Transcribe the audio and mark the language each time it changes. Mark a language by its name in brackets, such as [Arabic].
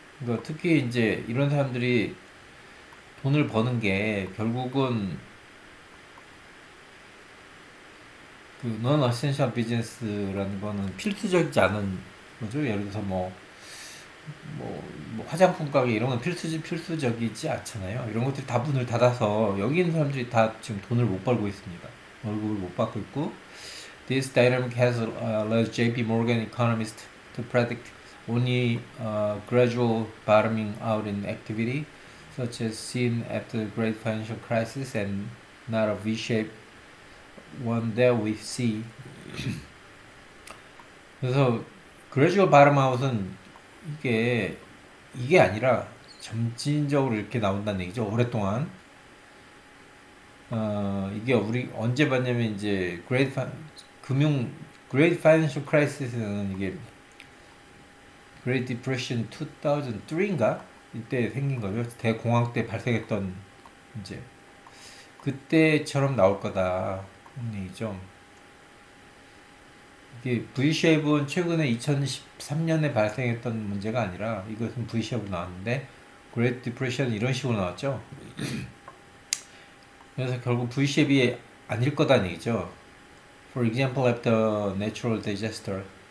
[Korean] 그러니까 특히 이제 이런 사람들이 돈을 버는 게 결국은 그 non-essential business라는 거는 필수적이지 않은 거죠. 예를 들어서 뭐 화장품 가게 이런 건 필수적이지 않잖아요. 이런 것들이 다 문을 닫아서 여기 있는 사람들이 다 지금 돈을 못 벌고 있습니다. 월급을 못 받고 있고, [English] this dynamic has led JP Morgan economists to predict only gradual bottoming out in activity, such as seen after the Great Financial Crisis, and not a V-shaped one that we see. [Korean] 그래서 gradual bottom out은 이게 아니라 점진적으로 이렇게 나온다는 얘기죠. 오랫동안. 이게 우리 언제 봤냐면 이제 Great Financial Crisis는 이게 Great Depression 2003인가? 이때 생긴 거죠. 대공황 때 발생했던 이제 그때처럼 나올 거다 얘기죠. 이게 V쉐입은 최근에 2013년에 발생했던 문제가 아니라 이것은 V쉐입으로 나왔는데 Great Depression 이런 식으로 나왔죠. 그래서 결국 V쉐입이 아닐 거다는 얘기죠. [English] For example, after natural disaster.